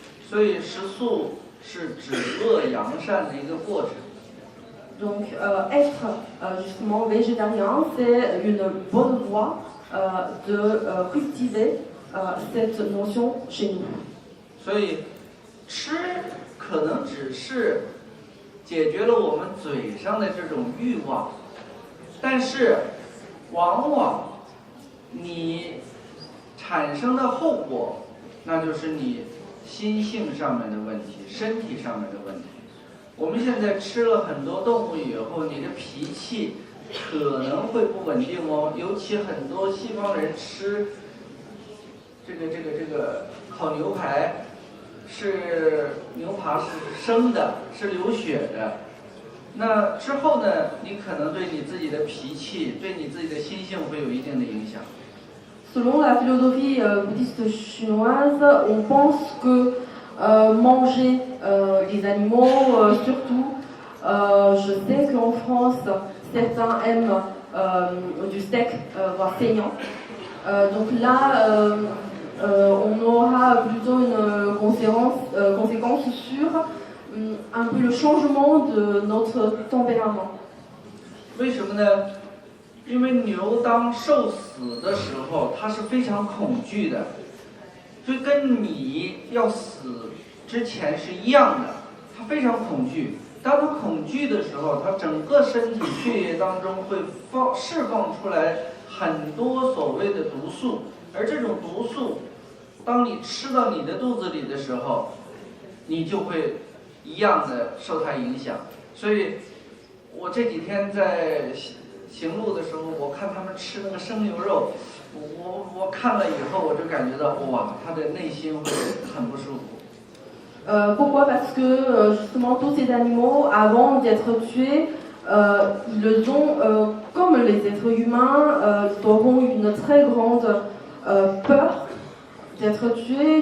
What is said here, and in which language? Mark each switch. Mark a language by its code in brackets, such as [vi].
[zh] 所以食素是止恶扬善的一个过程。 Donc être justement végétarien, c'est une bonne voie de cultiver cette notion chez nous. 所以，吃可能只是解决了我们嘴上的这种欲望，但是往往你产生的后果，那就是你心性上面的问题，身体上面的问题。我们现在吃了很多动物以后，你的脾气可能会不稳定哦，尤其很多西方人吃这个烤牛排。是牛扒是生的，是流血的。那之后呢，你可能对你自己的脾气，对你自己的心性会有一定的影响。 [fr] Selon la philosophie bouddhiste chinoise, on pense que manger les animaux, surtout, je sais qu'en France, certains aiment du steak, voire saignant. Donc là, on aura plutôt une conséquence sur un peu le changement de notre tempérament. [zh] 为什么呢？因为牛当受死的时候，它是非常恐惧的，就跟你要死之前是一样的，它非常恐惧。当它恐惧的时候，它整个身体血液当中会释放出来很多所谓的毒素，而这种毒素，当你吃到你的肚子里的时候，你就会一样的受它影响。所以，我这几天在行路的时候，我看他们吃那个生牛肉，我看了以后，我就感觉到哇，他的内心会很不舒服。 [fr] Pourquoi? Parce que justement tous ces animaux, avant d'être tués, ils ont, comme les êtres humains, ils auront une très grande peur d'être tués.